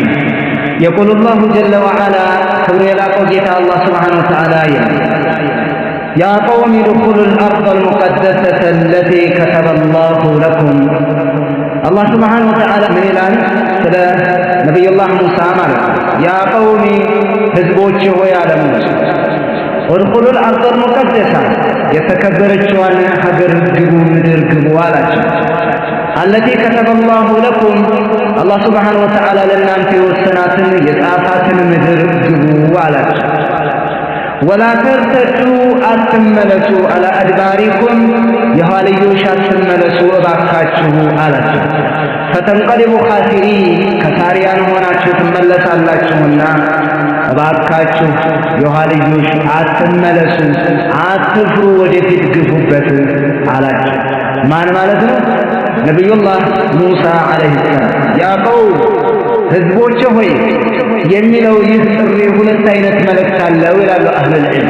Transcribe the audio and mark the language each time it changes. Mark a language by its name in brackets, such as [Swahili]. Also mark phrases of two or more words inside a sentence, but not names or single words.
[Arabic] يقول الله جل وعلا كبر قوله الله سبحانه وتعالى يا قوم ادخلوا الأرض المقدسة التي كتب الله لكم. الله سبحانه وتعالى من الآن نبي الله موسى مالك يا قوم [Amharic] ህዝቦች ሆይ አለ ሙሳ [Arabic] ادخلوا الأرض المقدسة [Amharic] የተከበረችዋን ሀገር ግቡ ምድር ግቡ አላቸው። [Arabic] التي كتب الله لكم الله سبحانه وتعالى [Amharic] ለእናንተ የወሰናትን የጻፋትን ምድር ግቡ አላቸው። [Arabic] ولا ترتدوا [Amharic] አትመለሱ [Arabic] على أدباركم [Amharic] የኋልዮሽ አትመለሱ እባካችሁ አላቸው። [Arabic] فتنقلبوا خاسرين [Amharic] ከሳሪያን ሆናችሁ ትመለሳላችሁና እባካችሁ የኋልዮሽ አትመለሱ፣ አትፍሩ፣ ወደፊት ግፉበት አላቸው። ማን ማለት ነው? ነቢዩላህ ሙሳ [Arabic] عليه السلام። يا قوم [Amharic] ህዝቦች ሆይ የሚለው ይህ ጥሪ ሁለት አይነት መልእክት አለው ይላሉ [Arabic] أهل العلم።